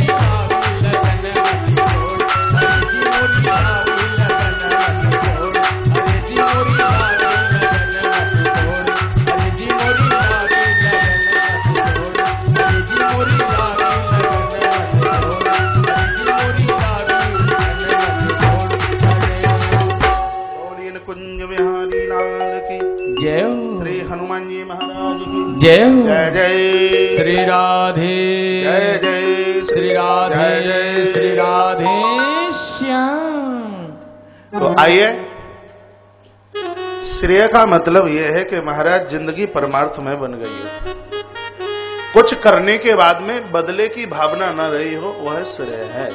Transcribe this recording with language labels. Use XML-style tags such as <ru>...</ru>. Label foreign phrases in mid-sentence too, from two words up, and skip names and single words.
<hi>लागी लगन अरे जी मोरी लागी लगन अरे जी मोरी लागी लगन अरे जी मोरी लागी लगन अरे जी मोरी लागी लगन अरे जी मोरी लागी बोलिए कुंज बिहारी लाल की, जय श्री हनुमान जी महाराज की जय जय जय श्री राधे जय जय श्री राधे जय जय श्री राधे श्याम। तो आइए, श्रेय का मतलब यह है कि महाराज जिंदगी परमार्थ में बन गई है, कुछ करने के बाद में बदले की भावना न रही हो, वह श्रेय है।</hi>